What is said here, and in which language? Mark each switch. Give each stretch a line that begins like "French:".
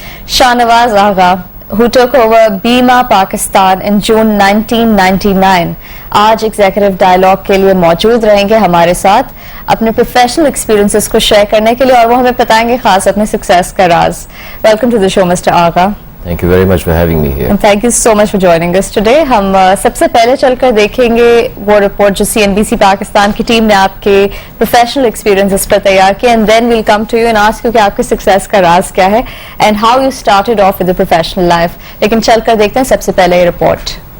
Urdu: Shahnawaz Agha
English: who took over Bima Pakistan in June 1999
Urdu: آج executive dialogue کے لیے موجود رہیں گے ہمارے ساتھ اپنے پروفیشنل ایکسپیرینسز کو شیئر کرنے کے لیے، اور وہ ہمیں بتائیں گے خاص اپنے سکسیس کا راز.
English: Welcome to the show mister Agha. Thank you very much for having me here. And thank you so much for joining us today.
Urdu: ہم سب سے پہلے چل کر دیکھیں گے وہ رپورٹ جو CNBC پاکستان کی ٹیم نے آپ کے پروفیشنل ایکسپیرینسز پر تیار کیا،
English: and then we'll come to you and ask you
Urdu: کہ آپ کے سکسیس کا راز کیا ہے
English: and how you started off with the professional life.
Urdu: لیکن چل کر دیکھتے ہیں سب سے پہلے یہ رپورٹ.